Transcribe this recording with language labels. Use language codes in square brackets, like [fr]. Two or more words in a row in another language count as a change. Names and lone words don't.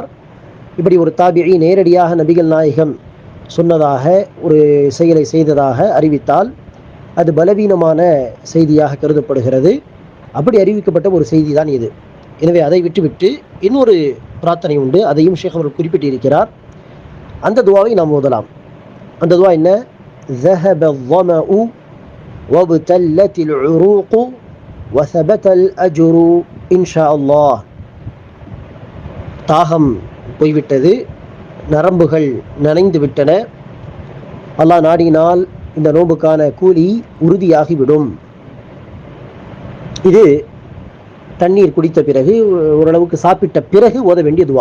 [ta] இப்படி ஒரு தாபிஇ நேரடியாக நபிகள் நாயகம் சொன்னதாக ஒரு செயலை செய்ததாக அறிவித்தால் அது பலவீனமான செய்தியாக கருதப்படுகிறது. அப்படி அறிவிக்கப்பட்ட ஒரு செய்தி தான் இது. எனவே அதை விட்டுவிட்டு இன்னொரு பிரார்த்தனை உண்டு, அதையும் ஷேக் அவர்கள் குறிப்பிட்டிருக்கிறார். அந்த துவாவை நாம் ஓதலாம். அந்த துவா என்ன? [ar] ذهب الظمأ وابتلت العروق وثبت الأجر إن شاء الله. [ta] தாகம் போய்விட்டது, நரம்புகள் நனைந்து விட்டன, அல்லாஹ் நாடினால் இந்த நோன்புக்கான கூலி உறுதியாகிவிடும். இது தண்ணீர் குடித்த பிறகு, ஓரளவுக்கு சாப்பிட்ட பிறகு ஓத வேண்டிய துவா.